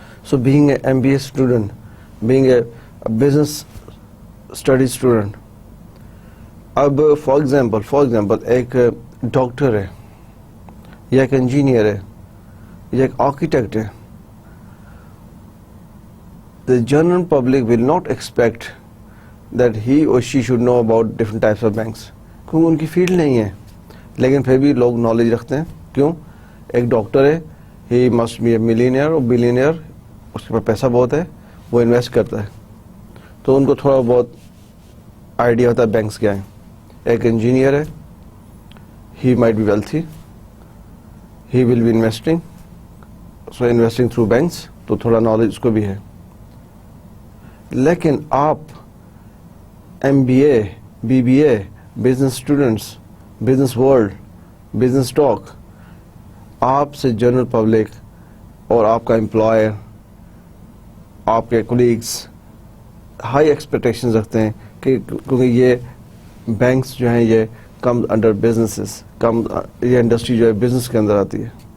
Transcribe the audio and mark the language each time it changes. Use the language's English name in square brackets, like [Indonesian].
[Urdu] So being a MBA student, being a business study student, اب for example ایک doctor ہے یا ایک انجینئر ہے یا ایک آرکیٹیکٹ ہے, [English] the general public will not expect that he or she should know about different types of banks, [Urdu] کیونکہ ان کی فیلڈ نہیں ہے. لیکن پھر بھی لوگ نالج رکھتے ہیں. کیوں؟ ایک ڈاکٹر ہے, [English] he must be a millionaire or billionaire, [Urdu] اس کے پاس پیسہ بہت ہے, وہ انویسٹ کرتا ہے, تو ان کو تھوڑا بہت آئیڈیا ہوتا ہے بینکس کیا ہیں. ایک انجینئر ہے, [English] he might be wealthy, he will be investing, so investing through banks, [Urdu] تو تھوڑا نالج اس کو بھی ہے. لیکن آپ MBA, BBA, business students, business world, business talk, آپ سے جنرل پبلک اور آپ کا امپلائر, آپ کے کولیگس ہائی ایکسپیکٹیشن رکھتے ہیں کہ کیونکہ یہ بینکس جو ہیں یہ کم انڈر بزنسز, یہ انڈسٹری جو ہے بزنس کے اندر آتی ہے,